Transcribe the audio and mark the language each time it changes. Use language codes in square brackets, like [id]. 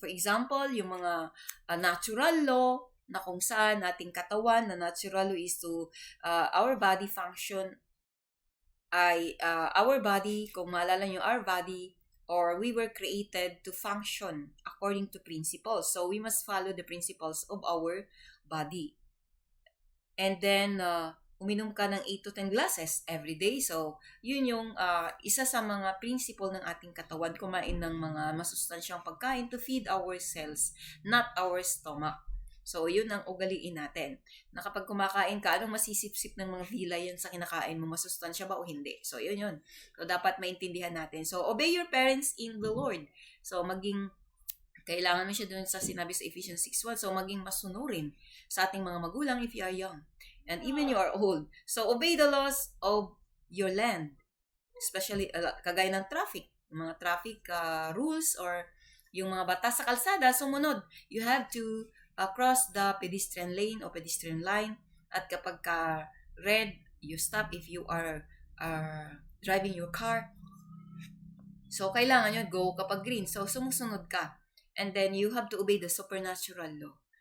[en] For example, yung mga natural law [tl] na kung saan ating katawan na [en] natural law is to our body function ay our body, [tl] kung maalala nyo, [en] our body or we were created to function according to principles. So we must follow the principles of our body. And then, [tl] uminom ka ng [en] 8 to 10 glasses every day. [tl] So, yun yung isa sa mga principle ng ating katawan, kumain ng mga masustansyang pagkain [en] to feed our cells, not our stomach. [tl] So, yun ang ugaliin natin. Na kapag kumakain ka, anong masisipsip ng mga vilay yan sa kinakain mo? Masustansya ba o hindi? So, yun yun. So, dapat maintindihan natin. [en] So, obey your parents in the Lord. [tl] So, kailangan mo siya dun sa sinabi sa Ephesians 6:1. So, maging masunurin sa ating mga magulang [en] if you are young. And even you are old. So, obey the laws of your land. [tl] Especially, kagaya ng traffic. Yung mga traffic rules or yung mga batas sa kalsada, sumunod. [en] You have to cross the pedestrian lane o pedestrian line. [tl] At kapag red, [en] you stop if you are driving your car. So, [tl] kailangan yun, go kapag green. So, sumusunod ka. [en] And then, you have to obey the supernatural law.